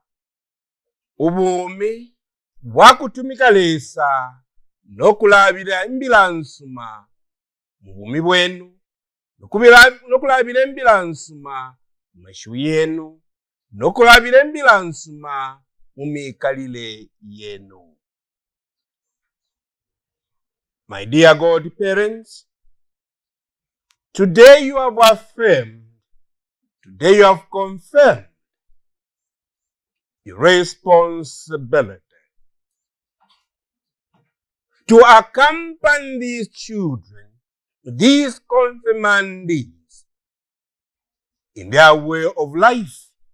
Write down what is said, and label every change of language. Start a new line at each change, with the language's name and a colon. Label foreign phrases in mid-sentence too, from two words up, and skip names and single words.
Bemba: Ubumi bwakutumika lesa nokulabira imbilansuma mubumi bwenu nokulabira imbilansuma mashu yenu nokulabira imbilansuma mumikalile yenu.
English: My dear God parents, Today you have affirmed, today you have confirmed your responsibility to accompany these children, these confirmandees, in their way of life.